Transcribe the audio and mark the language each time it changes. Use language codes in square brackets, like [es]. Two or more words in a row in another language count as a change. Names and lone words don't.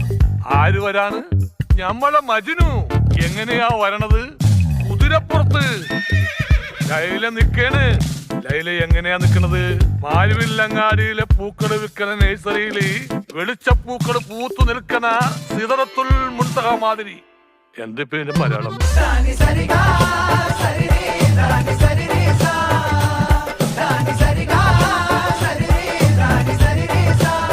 [ml] ആര് വരാണ്? ഞമ്മളെ മജ്നു. എങ്ങനെയാ വരണത്? കുതിരപ്പുറത്ത്. ലൈല നിക്കേണ്. ലൈല എങ്ങനെയാ നിക്കണത്? മാരുവില്ലങ്ങാടിയിലെ പൂക്കള് വിൽക്കണ നഴ്സറിയില് വെളിച്ചപ്പൂക്കള് പൂത്തു നിൽക്കണ സിദറത്തുൽ മുൻതഹ മാതിരി. എന്ത് പേര് മലയാളം? దాని సరిగా సరిరే దాని సరిరే సా దాని సరిగా సరిరే దాని సరిరే సా